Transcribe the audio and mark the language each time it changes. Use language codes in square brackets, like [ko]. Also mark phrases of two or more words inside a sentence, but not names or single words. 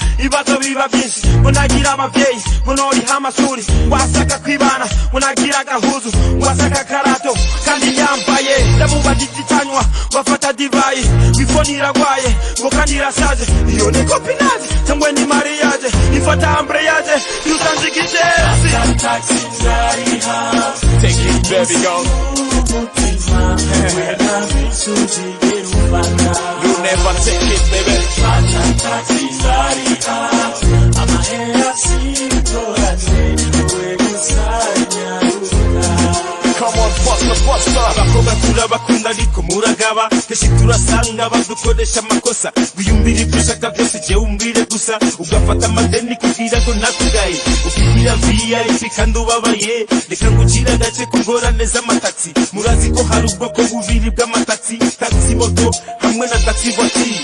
[rn] Ibibazo biba byinshi, munagira abavyeyi, munoriha amashuri, wasaka kwibana, munagira agahuzu, wasaka karato kandi yambaye. Ndamubajije icanywa bafata divayi, wifoni iragwaye ngo kandi irashaje, iyo ni copinage cyangwa ni mariage, ifata embrayage yusanzikije. Fata taxi ndariha, [en] Take it baby go. You never take it baby. [rn] Fata taxi ndariha, amahera singorane, we gusanyaruka. [en] Come on faster. [rn] Abakobwa turabakunda ariko muragaba, kenshi turasanga badukoresha amakosa. Wiyumvira ibyo ushaka byose jewe umbwire gusa, ugafata amadeni kugira ngo nakugaye. Ukigira VIP kandi ubabaye, reka ngucire agace ku ngorane z'amataxi. Murazi ko hari ubwoko bubiri bw'amataxi, [fr] taxi moto [rn] hamwe na [fr] taxi voiture.